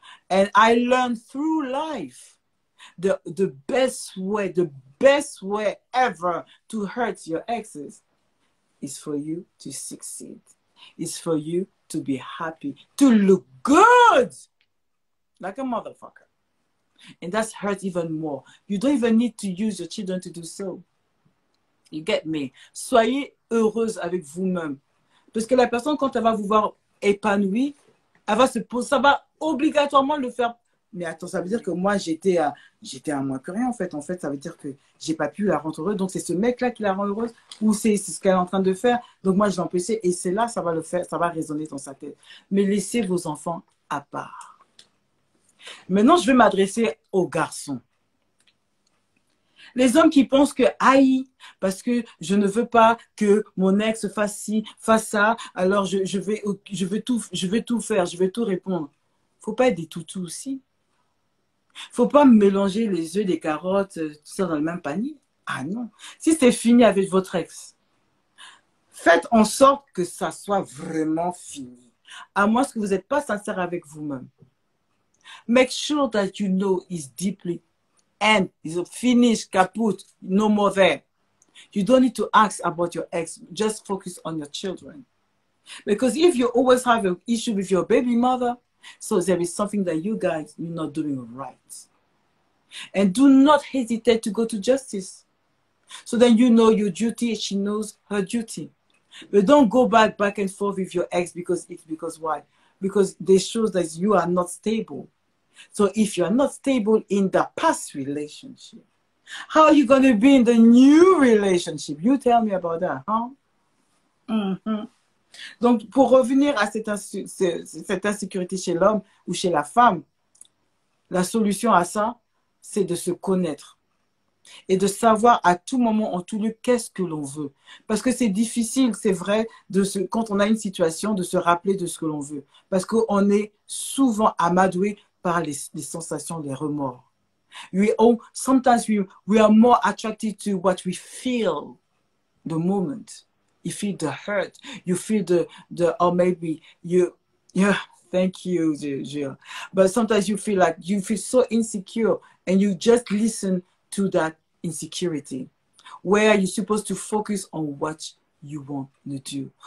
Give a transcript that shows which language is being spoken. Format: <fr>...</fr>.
<en>And I learned through life the best way ever to hurt your exes is for you to succeed. It's for you to be happy, to look good like a motherfucker. And that's hurt even more. You don't even need to use your children to do so. You get me?</en> <fr>Soyez heureuse avec vous-même. Parce que la personne, quand elle va vous voir épanouie, elle va se poser, ça va obligatoirement le faire. Mais attends, ça veut dire que moi, j'étais à moins que rien, en fait. En fait, ça veut dire que j'ai pas pu la rendre heureuse. Donc, c'est ce mec-là qui la rend heureuse ou c'est ce qu'elle est en train de faire. Donc, moi, je l'ai empêché et c'est là, ça va le faire, ça va résonner dans sa tête. Mais laissez vos enfants à part. Maintenant, je vais m'adresser aux garçons. Les hommes qui pensent que, aïe, parce que je ne veux pas que mon ex fasse ci, fasse ça, alors je vais tout faire, je vais tout répondre. Faut pas être des toutous aussi. Faut pas mélanger les œufs, des carottes, tout ça dans le même panier. Ah non. Si c'est fini avec votre ex, faites en sorte que ça soit vraiment fini. À moins que vous n'êtes pas sincère avec vous-même.</fr> <en>Make sure that you know it's deeply and it's finished, kaput, no more there. You don't need to ask about your ex. Just focus on your children. Because if you always have an issue with your baby mother, so there is something that you guys, you're not doing right. And do not hesitate to go to justice. So then you know your duty, she knows her duty. But don't go back and forth with your ex because why? Because they shows that you are not stable. So if you're not stable in the past relationship, how are you going to be in the new relationship? You tell me about that, huh? Mm-hmm.</en> <fr>Donc, pour revenir à cette insécurité chez l'homme ou chez la femme, la solution à ça, c'est de se connaître et de savoir à tout moment, en tout lieu, qu'est-ce que l'on veut. Parce que c'est difficile, c'est vrai, quand on a une situation, de se rappeler de ce que l'on veut. Parce qu'on est souvent amadoué par les sensations, les remords.</fr> <en>Sometimes we are more attracted to what we feel the moment. You feel the hurt. You feel or maybe yeah, thank you, Jill. But sometimes you feel so insecure and you just listen to that insecurity where you're supposed to focus on what you want to do.</en>